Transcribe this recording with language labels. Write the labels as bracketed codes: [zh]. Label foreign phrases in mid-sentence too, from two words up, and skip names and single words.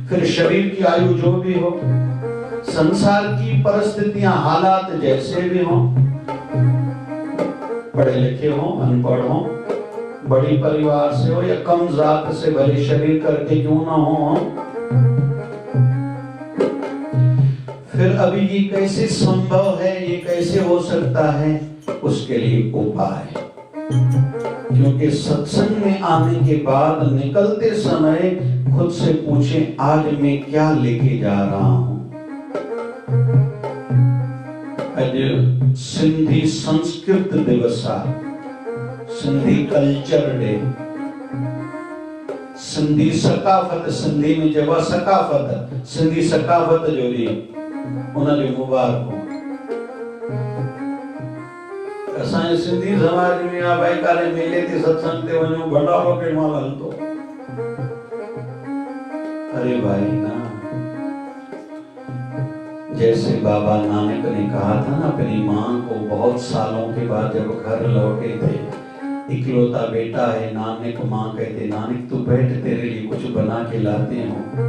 [hi] फिर शरीर की आयु जो भी हो, संसार की परिस्थितियां, हालात जैसे भी हो, पढ़े लिखे हो, अनपढ़ हो, बड़ी परिवार से हो या कम जात से भले शरीर करके क्यों ना हो, फिर अभी ये कैसे संभव है, ये कैसे हो सकता है, उसके लिए उपाय। क्योंकि सत्संग में आने के बाद निकलते समय खुद से पूछें, आज मैं क्या लेके जा रहा हूं। [sd] आज सिंधी संस्कृत दिवस आहे, सिंधी [en] culture day, [sd] सिंधी सकाफत, सिंधी में जब सकाफत, सिंधी सकाफत जो ॾींहुं उनजो मुबारक हो। असांजे सिंधी समाज में आ भाई, काले मेले ते सत्संग ते वञो, भंडारो केॾी महिल हलंदो। [hi] अरे भाई ना, जैसे बाबा नानक ने कहा था ना अपनी माँ को, बहुत सालों के बाद जब घर लौटे थे, इकलौता बेटा है नानक, माँ कहते नानक तू बैठ, तेरे लिए कुछ बना के लाते हो।